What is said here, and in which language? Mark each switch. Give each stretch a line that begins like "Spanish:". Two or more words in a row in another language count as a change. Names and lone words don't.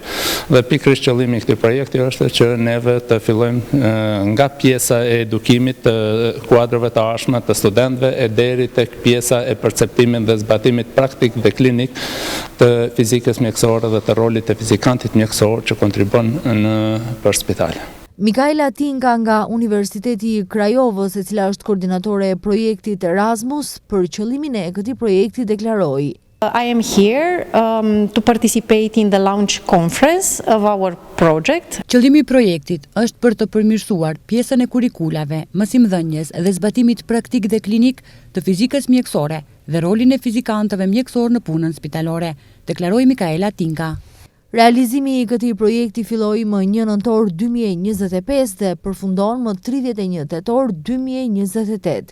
Albanian: Dhe pikërisht qëllimi i këtij projekti është që neve të fillojmë nga pjesa e edukimit të kuadrove të ardhshme të studentëve e deri tek pjesa e perceptimit dhe zbatimit praktik dhe klinik të fizikës mjekësore dhe të rolit të fizikantit mjekësor që kontribon për spitale. Mikaela Tinka nga Universiteti i Krajovës, e cila është koordinatore e projektit Erasmus, për qëllimin e këtij projekti deklaroi:
English: I am here to participate in the launch conference of our project.
Albanian: Qëllimi i projektit është për të përmirësuar pjesën e kurikulave, mësimdhënies dhe zbatimit praktik dhe klinik të fizikës mjekësore dhe rolin e fizikantëve mjekësor në punën spitalore, deklaroi Mikaela Tinka. Realizimi i këtij projekti filloi më 1 nëntor 2025 dhe përfundon më 31 tetor 2028.